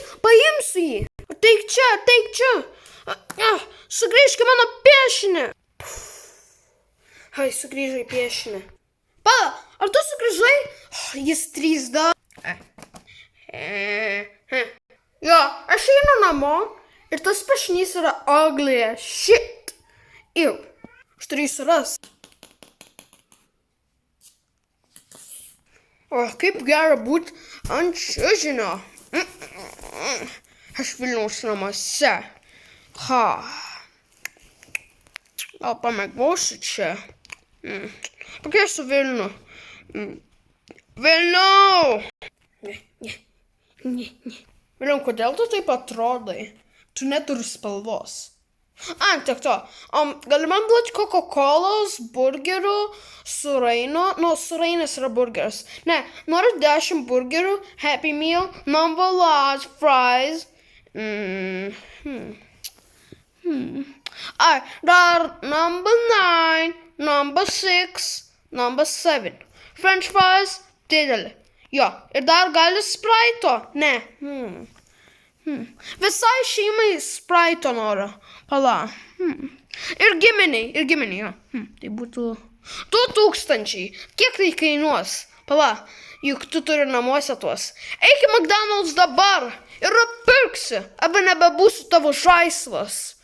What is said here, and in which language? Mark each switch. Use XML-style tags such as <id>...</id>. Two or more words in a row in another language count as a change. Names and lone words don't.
<lt>Paimsiu jį. Teik čia. Sugrįžk į mano piešinį. Ai, sugrįžai piešinį. Palauk, ar tu sugrįžai? Jis 3D. Jo, aš einu namo ir tas piešinys yra</lt> <en>ugly as shit.</en> <lt>Aš turiu suras. O, kaip gera būti ant čiužinio. Aš Vilniaus namuose. Gal pamėgosiu čia. Pakėsiu Vilnių. Vilniau! Ne. Vilniau, kodėl tu taip atrodai? Tu neturi spalvos. Tiek to. Gali man duoti Coca-Colos, burgerių, suraino. Surainis yra burgeris. Ne, noriu 10 burgerių,</lt> <en>Happy Meal, number large fries. Dar number 9, number 6, number 7. French fries,</en> <lt>didelį. Jo, ir dar gali Sprite'o. Ne. Visai šeimai Sprite'o noriu. Pala. Ir giminiai, jo. Tai būtų 2000. Kiek tai kainuos? Pala, juk tu turi namuose tuos. Eik į McDonald's dabar ir nupirksi, arba nebebūsiu tavo žaislas.</lt>